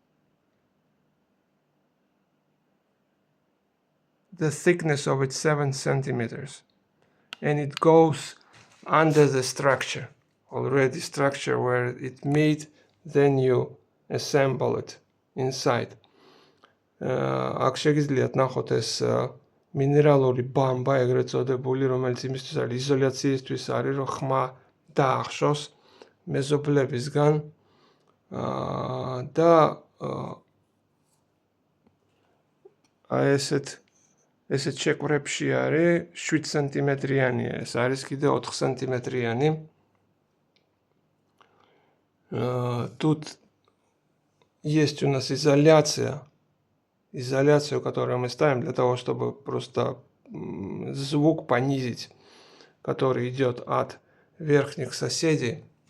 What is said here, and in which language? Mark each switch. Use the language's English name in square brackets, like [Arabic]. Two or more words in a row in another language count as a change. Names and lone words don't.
[English] The thickness of it 7 centimeters, and it goes under the structure, already structure where it made, then you assemble it inside. [Georgian] აქ შეგიძლიათ ნახოთ ეს მინერალური ბამბა, ეგრეთ წოდებული, რომელიც იმისთვის არის, იზოლაციისთვის არის, რომ ხმა დაახშოს მეზობლებისგან და ესეც შეკვრებში არის 7 სანტიმეტრიანია, ეს არის კიდე 4 сантиметрიანი. [Russian] Тут есть у нас изоляция, которую мы ставим для того, чтобы просто звук понизить, который идет от верхних соседей.